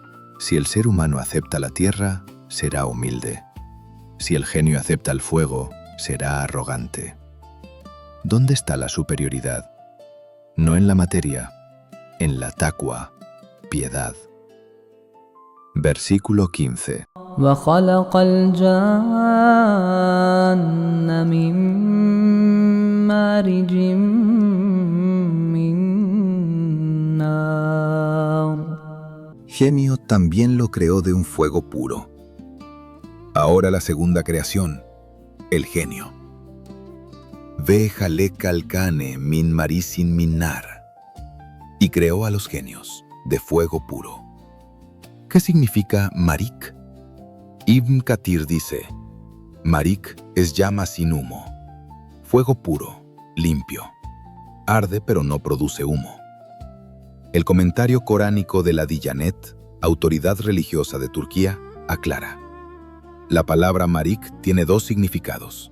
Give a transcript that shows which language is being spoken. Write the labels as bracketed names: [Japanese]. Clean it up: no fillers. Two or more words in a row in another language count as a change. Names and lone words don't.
[Spanish] Si el ser humano acepta la tierra, será humilde. Si el genio acepta el fuego, será arrogante. ¿Dónde está la superioridad? No en la materia, en la taqwa, piedad. Versículo 15. [Arabic] وخلق الجن من مارج من نار. [Spanish] Gemio también lo creó de un fuego puro. Ahora la segunda creación, el genio. [Arabic] وخلق الجان من مارج من نار. [Spanish] Y creó a los genios de fuego puro. ¿Qué significa marik? Ibn Kathir dice, marik es llama sin humo, fuego puro, limpio. Arde pero no produce humo. El comentario coránico de la Diyanet, autoridad religiosa de Turquía, aclara. La palabra marik tiene dos significados.